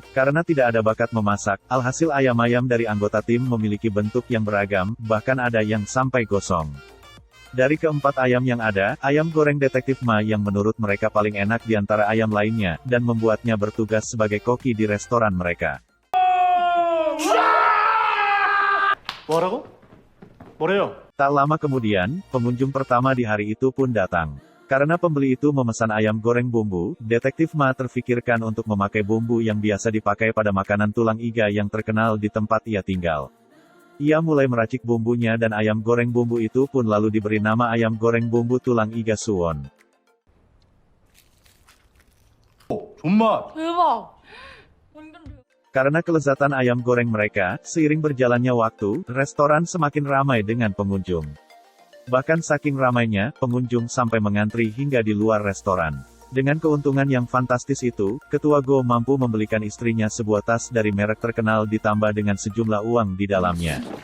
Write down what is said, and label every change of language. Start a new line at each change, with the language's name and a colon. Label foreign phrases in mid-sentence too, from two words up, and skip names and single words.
Indonesian: Karena tidak ada bakat memasak, alhasil ayam-ayam dari anggota tim memiliki bentuk yang beragam, bahkan ada yang sampai gosong. Dari keempat ayam yang ada, ayam goreng Detektif Ma yang menurut mereka paling enak di antara ayam lainnya, dan membuatnya bertugas sebagai koki di restoran mereka.
Korean: 뭐라고? 뭐래요?
Indonesian: Tak lama kemudian, pengunjung pertama di hari itu pun datang. Karena pembeli itu memesan ayam goreng bumbu, Detektif Ma terfikirkan untuk memakai bumbu yang biasa dipakai pada makanan tulang iga yang terkenal di tempat ia tinggal. Ia mulai meracik bumbunya dan ayam goreng bumbu itu pun lalu diberi nama ayam goreng bumbu tulang iga suwon.
Korean: 존맛! 대박.
Indonesian: Karena kelezatan ayam goreng mereka, seiring berjalannya waktu, restoran semakin ramai dengan pengunjung. Bahkan saking ramainya, pengunjung sampai mengantri hingga di luar restoran. Dengan keuntungan yang fantastis itu, Ketua Go mampu membelikan istrinya sebuah tas dari merek terkenal ditambah dengan sejumlah uang di dalamnya.